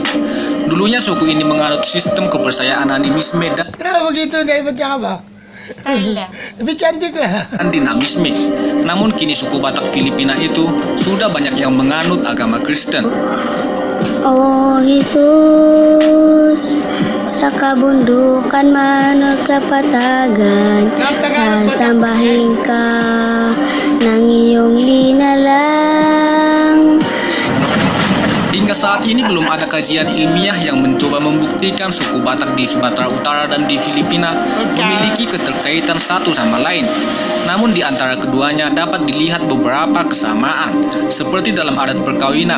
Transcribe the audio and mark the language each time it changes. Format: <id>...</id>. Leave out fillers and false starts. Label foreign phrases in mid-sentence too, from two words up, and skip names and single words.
<id>Dulunya suku ini menganut sistem kepercayaan animisme Kenapa begitu? Dia macam apa? Lebih cantik lah. dan dinamisme. Namun kini suku Batak Filipina itu sudah banyak yang menganut agama Kristen. Oh Yesus,</id> <tl>sa kabundukan manot kapatagan, sasambahin ka ng iyong linalang.</tl> <id>Hingga saat ini belum ada kajian ilmiah yang mencoba membuktikan suku Batak di Sumatera Utara dan di Filipina memiliki keterkaitan satu sama lain. Namun di antara keduanya dapat dilihat beberapa kesamaan, seperti dalam adat perkawinan.</id>